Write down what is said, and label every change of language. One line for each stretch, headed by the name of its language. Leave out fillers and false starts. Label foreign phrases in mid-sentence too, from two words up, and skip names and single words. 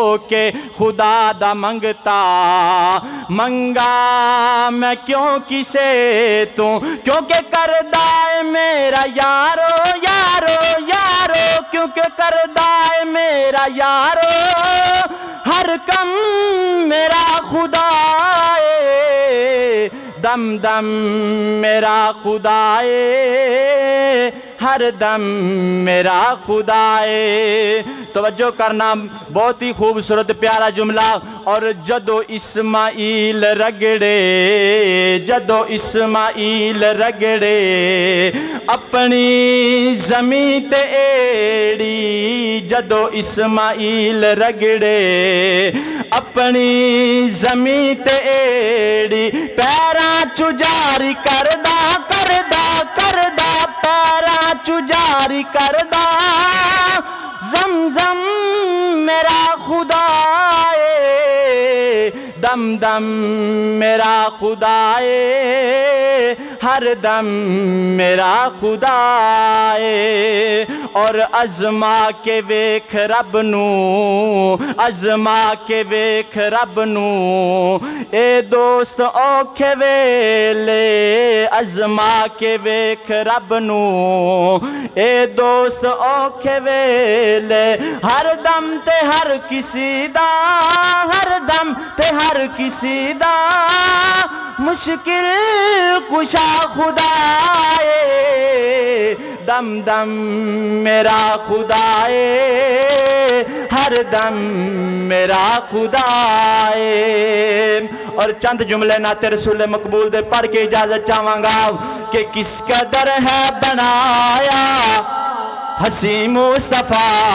Punjabi: کے خدا دا منگتا، منگا میں کیوں کسے تو، کیونکہ کردہ ہے میرا یارو یارو یارو، کیونکہ کردہ ہے میرا یارو، ہر کم میرا خدا ہے، دم دم میرا خدا ہے، ہر دم میرا خدا ہے۔
Urdu: توجہ کرنا، بہت ہی خوبصورت پیارا جملہ۔
Punjabi: اور جدو اسماعیل رگڑے، جدو اسماعیل رگڑے اپنی زمین تے ایڑی، جدو اسماعیل رگڑے اپنی زمین تے ایڑی، پیراں چ جاری کردا کردا کردا، پیراں چ جاری کردا، زمزم میرا خدا ہے، دم دم میرا خدا ہے، ہر دم میرا خدا اے اور ازما کے ویکھ رب نو ازما کے ویکھ رب نو اے دوست اوکھے ویلے ازما کے ویکھ رب نو اے دوست اوکھے ویلے ہر دم تے ہر کسی دا ہر دم تے ہر کسی دا مشکل کشا خدا اے دم دم میرا خدا اے ہر دم میرا خدا اے اور چند جملے نعت رسول مقبول دے پڑھ کے اجازت چاہواں گا کہ کس قدر ہے بنایا حسین مصطفیٰ